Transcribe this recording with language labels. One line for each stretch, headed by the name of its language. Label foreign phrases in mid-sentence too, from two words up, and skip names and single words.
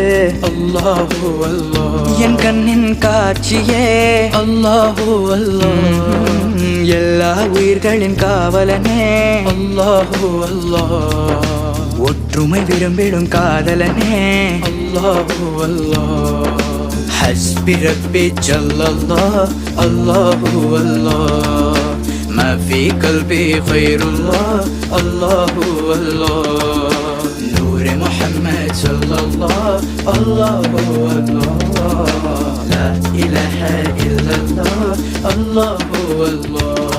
Arabic: الله الله,
Tamil: என் கண்ணின் காட்சியே
Arabic: الله الله,
Tamil: எல்லா உயிர்களின் காவலனே
Arabic: الله الله,
Tamil: ஒற்றுமை விரும்பிடும் காதலனே
Arabic: الله الله حسبي ربي جل الله الله الله, ما في قلبي خير الله الله الله، نور محمد صلى الله الله الله، لا إله إلا الله الله الله.